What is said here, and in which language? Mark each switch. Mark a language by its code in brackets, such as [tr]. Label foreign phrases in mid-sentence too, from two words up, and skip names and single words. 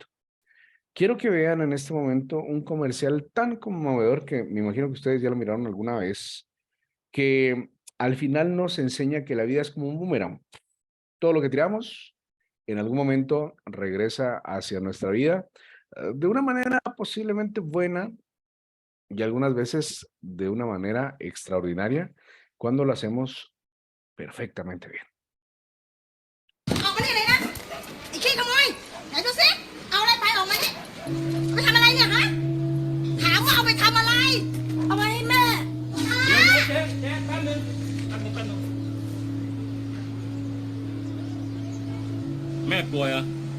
[es] Quiero que vean en este momento un comercial tan conmovedor que me imagino que ustedes ya lo miraron alguna vez, que al final nos enseña que la vida es como un boomerang. Todo lo que tiramos en algún momento regresa hacia nuestra vida de una manera posiblemente buena y algunas veces de una manera extraordinaria cuando lo hacemos perfectamente bien. [th] ออกมานี่เลยนะไอ้ขี้ขโมยไหนดูสิเอาอะไรไปออกมานี่เอาไปทำอะไรเนี่ยฮะถามว่าเอาไปทำอะไรเอาไปให้แม่ฮะ แม่ป่วยเหรอ